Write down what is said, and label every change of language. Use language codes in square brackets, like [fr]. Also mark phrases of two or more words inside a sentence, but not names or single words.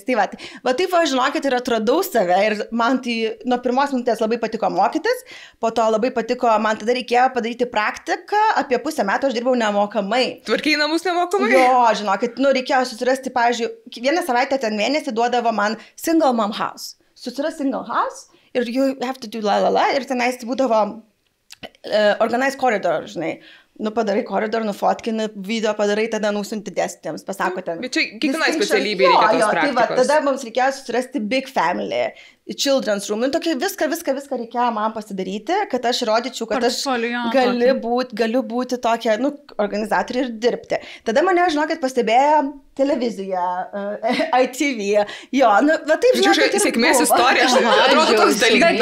[lt] Tai va taip, aš žinokit, ir atradau save ir man tai nuo pirmos minutės labai patiko mokytis, po to labai patiko, man tada reikėjo padaryti praktiką, apie pusę metų aš dirbau nemokamai. Tvarkiai namus nemokamai? Jo, žinokit, reikėjo susirasti, pavyzdžiui, vieną savaitę ten mėnesį duodavo man [en] single mom house. [lt] Susiras [en] single house [lt] ir [en] you have to do [lt] ir tenais būdavo [en] organized corridor, [lt] žinai. Padarai koridorą, nufotkini, video padarai, tada nusinti dėstytėms, pasako ten. Bet čia kiekvienai specialybė reikia tos praktikos. Tai tada mums reikėjo susirasti [en] big family, children's room. [lt] Viską reikėjo man pasidaryti, kad aš rodyčiau, kad aš galiu būti tokia, organizatorė ir dirbti. Tada mane, žinokit, pastebėjo televizija, ITV. Jo, va taip, žinokit, ir sėkmės istorija, atrodo toks dalykas.